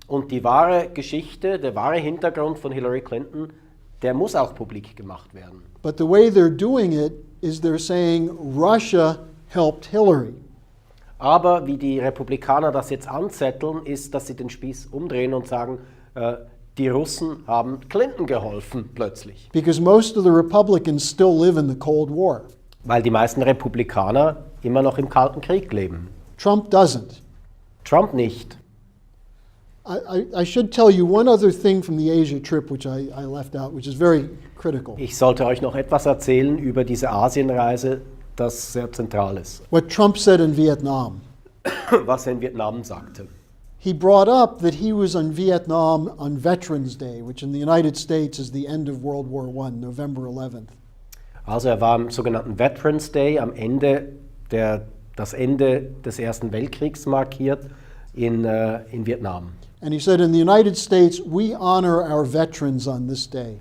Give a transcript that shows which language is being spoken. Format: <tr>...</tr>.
<de>Und die wahre Geschichte, der wahre Hintergrund von Hillary Clinton, der muss auch publik gemacht werden.</de> <en>But the way they're doing it is they're saying Russia helped Hillary.</en> <de>Aber wie die Republikaner das jetzt anzetteln, ist, dass sie den Spieß umdrehen und sagen, die Russen haben Clinton geholfen plötzlich.</de> <en>Because most of the Republicans still live in the Cold War.</en> <de>Weil die meisten Republikaner immer noch im Kalten Krieg leben.</de> <en>Trump doesn't.</en> <de>Trump nicht.</de> <en>I should tell you one other thing from the Asia trip which I left out, which is very critical.</en> <de>Ich sollte euch noch etwas erzählen über diese Asienreise, das sehr zentral ist.</de> <en>What Trump said in Vietnam.</en> <de>Was er in Vietnam sagte.</de> <en>He brought up that he was in Vietnam on Veterans Day, which in the United States is the end of World War I, November 11th.</en> <de>Also er war am sogenannten Veterans Day, am Ende, das Ende des Ersten Weltkriegs markiert in Vietnam.</de> <en>And he said, in the United States, we honor our veterans on this day.</en>